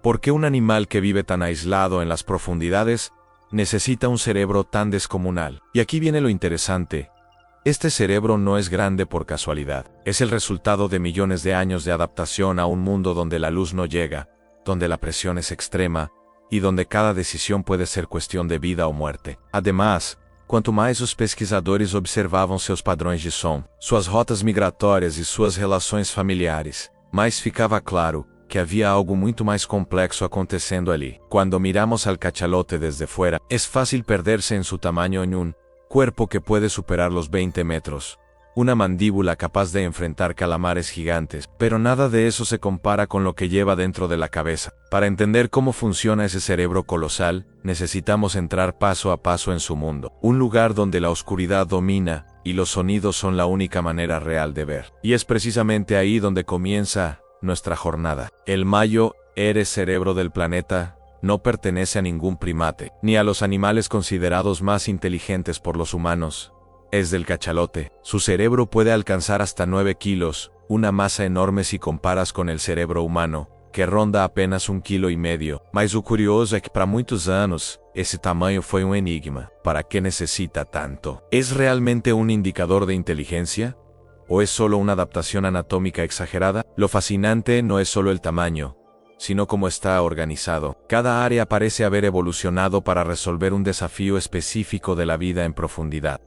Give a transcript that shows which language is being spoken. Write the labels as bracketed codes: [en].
[es] ¿Por qué un animal que vive tan aislado en las profundidades necesita un cerebro tan descomunal? Y aquí viene lo interesante. Este cerebro no es grande por casualidad. Es el resultado de millones de años de adaptación a un mundo donde la luz no llega, donde la presión es extrema y donde cada decisión puede ser cuestión de vida o muerte. [pt] Además, quanto mais os pesquisadores observavam seus padrões de som, suas rotas migratórias e suas relações familiares, mais ficava claro que havia algo muito mais complexo acontecendo ali. [es] Cuando miramos al cachalote desde fuera, es fácil perderse en su tamaño en un cuerpo que puede superar los 20 metros, una mandíbula capaz de enfrentar calamares gigantes, pero nada de eso se compara con lo que lleva dentro de la cabeza. Para entender cómo funciona ese cerebro colosal, necesitamos entrar paso a paso en su mundo, un lugar donde la oscuridad domina y los sonidos son la única manera real de ver. Y es precisamente ahí donde comienza nuestra jornada. El mayor cerebro del planeta no pertenece a ningún primate, ni a los animales considerados más inteligentes por los humanos. Es del cachalote. Su cerebro puede alcanzar hasta 9 kilos, una masa enorme si comparas con el cerebro humano, que ronda apenas 1,5 kg. [pt] Mas o curioso é que para muitos anos, esse tamanho foi um enigma. [es] ¿Para qué necesita tanto? ¿Es realmente un indicador de inteligencia? ¿O es solo una adaptación anatómica exagerada? Lo fascinante no es solo el tamaño, sino cómo está organizado. Cada área parece haber evolucionado para resolver un desafío específico de la vida en profundidad.